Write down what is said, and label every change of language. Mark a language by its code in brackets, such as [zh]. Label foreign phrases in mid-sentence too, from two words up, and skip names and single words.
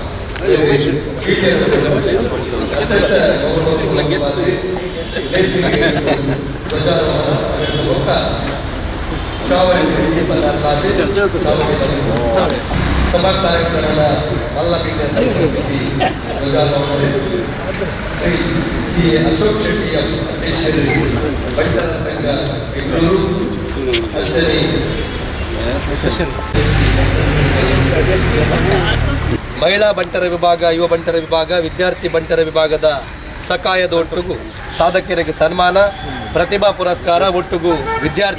[kn] ಅತ್ಯಂತ ಗೌರವವಾಗಿ ಧ್ವಜಾರೋಹಣ ಚಾವಡಿ ಸಭಾ ಕಾರ್ಯಕ್ರಮದ ಮಲ್ಲಬಿಂಗ ಧ್ವಜಾರೋಹಣ ಶ್ರೀ ಸಿ ಅಶೋಕ್ ಶೆಟ್ಟಿ ಅಧ್ಯಕ್ಷರು ಬಂಟರ ಸಂಘ ಬೆಂಗಳೂರು ಅಂಜನಿ ಮಹಿಳಾ ಬಂಟರ ವಿಭಾಗ, ಯುವ ಬಂಟರ ವಿಭಾಗ, ವಿದ್ಯಾರ್ಥಿ ಬಂಟರ ವಿಭಾಗದ ಸಕಾಯದ ಒಟ್ಟಿಗೂ ಸಾಧಕರಿಗೆ ಸನ್ಮಾನ, ಪ್ರತಿಭಾ ಪುರಸ್ಕಾರ ಒಟ್ಟಿಗೂ ವಿದ್ಯಾರ್ಥಿ